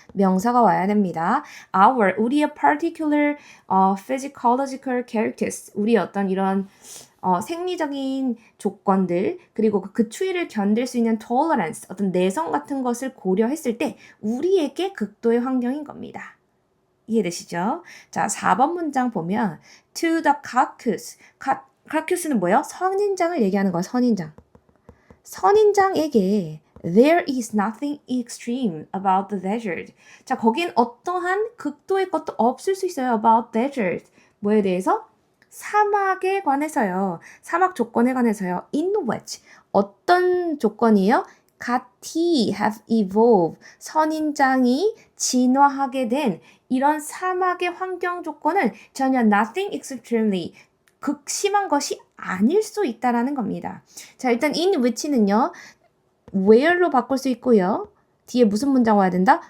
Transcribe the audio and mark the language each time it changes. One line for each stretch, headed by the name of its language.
Korean: 명사가 와야 됩니다. Our, 우리의
English: particular physiological characteristics,
Korean: 우리의 어떤 이런 생리적인 조건들, 그리고 그 추위를 견딜 수 있는 tolerance, 어떤 내성 같은 것을 고려했을 때 우리에게 극도의 환경인 겁니다. 이해되시죠? 자, 4번 문장 보면 to the carcass. carcass는 뭐예요? 선인장을 얘기하는 거예요. 선인장에게
English: there is nothing extreme about the desert.
Korean: 자, 거긴 어떠한 극도의 것도 없을 수 있어요. about desert. 뭐에 대해서? 사막에 관해서요. 사막 조건에 관해서요. in which. 어떤 조건이에요? 가티
English: have evolved.
Korean: 선인장이 진화하게 된 이런 사막의 환경 조건은 전혀
English: nothing extremely.
Korean: 극심한 것이 아닐 수 있다라는 겁니다. 자, 일단 in which는요. where로 바꿀 수 있고요. 뒤에 무슨 문장 와야 된다?